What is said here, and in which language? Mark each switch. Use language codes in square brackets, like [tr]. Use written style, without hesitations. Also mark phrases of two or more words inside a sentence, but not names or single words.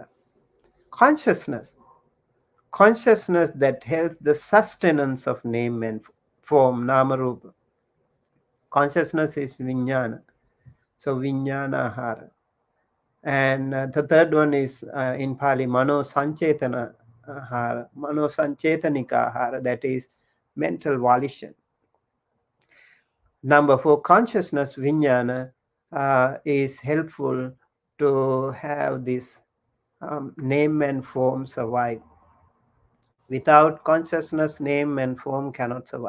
[en] Consciousness, consciousness that helps the sustenance of name and form, namarupa. Consciousness is vijnana. So [pi] vijnana ahara. [en] And the third one is in Pali, [pi] mano sanchetana ahara, mano sanchetanika ahara, [en] that is mental volition. Number four, consciousness vijnana is helpful to have this name and form survive. Without consciousness, name and form cannot survive.